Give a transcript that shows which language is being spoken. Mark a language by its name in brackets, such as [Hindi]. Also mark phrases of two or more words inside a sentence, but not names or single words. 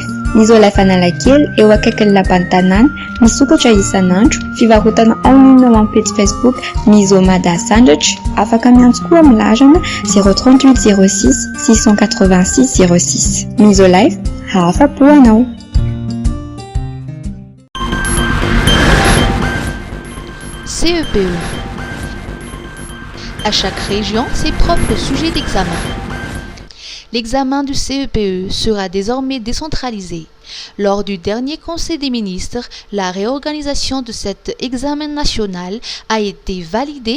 [Malagasy] Misolife Analakely eo akaikin'ny lapan'ny tanàna, misokatra isan'andro, fivarotana [French] en ligne [Malagasy] ao amin'ny page Facebook Miso Mada Sandratra, afaka miantso koa amin'ny larana 038 06 686 06. Misolife, afa-po anao. [French] CEPE. À chaque région, ses propres sujets d'examen. L'examen du CEPE sera désormais décentralisé. Lors du dernier Conseil des ministres, la réorganisation de cet examen national a été validée.